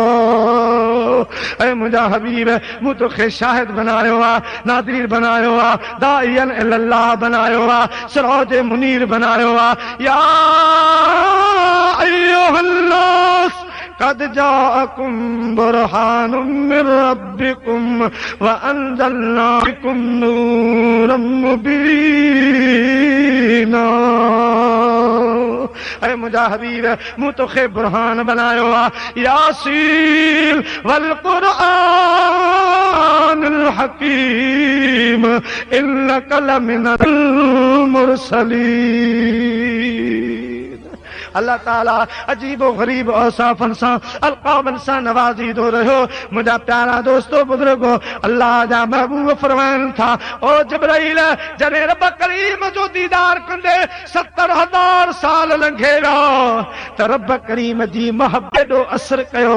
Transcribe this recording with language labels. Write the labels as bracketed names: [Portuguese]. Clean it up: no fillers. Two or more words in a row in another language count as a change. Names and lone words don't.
[Sindhi] ऐ मुंहिंजा हबीब मूं तोखे शाहिद बनायो आहे, नादीर बनायो आहे, [Arabic] داعيًا إلى الله [Sindhi] बनायो आहे, [Arabic] سراجًا منيرًا [Sindhi] बनायो आहे। [Arabic] يا أيها الناس قد جاءكم برهان من ربكم وأنزلنا إليكم نورا مبينا. [Sindhi] ऐ मुंहिंजा हबीब मूं तोखे बुरहान बनायो आहे। [Arabic] يس والقرآن الحكيم إنك لمن المرسلين. [Sindhi] अल्लाह ताला अजीबो गरीब औसाफ़नि सां अलक़ाबनि सां नवाज़ींदो रहियो। मुंहिंजा प्यारा दोस्तो बुज़ुर्गो अल्लाह जा महबूब फरमाइनि था ओ जिब्राइल जॾहिं रब करीम जो दीदार कंदे 70,000 साल लंघे विया त रब करीम जी मोहबत जो असर कयो।